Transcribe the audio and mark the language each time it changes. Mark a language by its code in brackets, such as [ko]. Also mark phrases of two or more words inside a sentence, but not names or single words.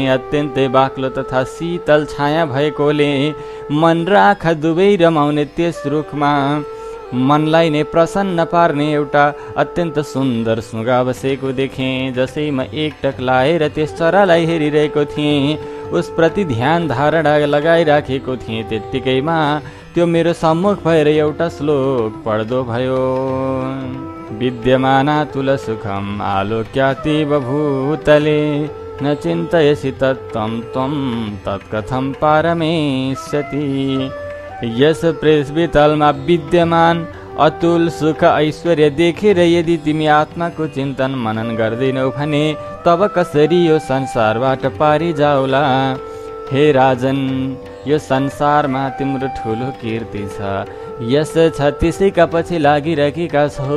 [ne] अत्यन्तै बाक्लो तथा शीतल छाया भएकोले मन र आँखा दुवै रमाउने त्यस रुखमा मनलाई नै प्रसन्न पार्ने एउटा अत्यन्त सुन्दर सुगा बसेको देखेँ। जसै म एकटक लाएर त्यस चरालाई हेरिरहेको थिएँ, उसप्रति ध्यान धारणा लगाइराखेको थिएँ, त्यत्तिकैमा त्यो मेरो सम्मुख भएर एउटा श्लोक पढ्दो भयो। [sa] विद्यमाना तुल सुखम आलोक्यातीव भूतले न चिन्तयसि तत्त्वं त्वं तत्कथं पारमेष्यति। [ne] यस पृथ्वीतलमा विद्यमान अतुल सुख ऐश्वर्य देखेर यदि तिमी आत्माको चिन्तन मनन गर्दैनौ भने तब कसरी यो संसारबाट पारी जाउला। हे राजन, यो संसारमा तिम्रो ठुलो कीर्ति छ, यस छ त्यसैका पछि लागिरहेका छौ।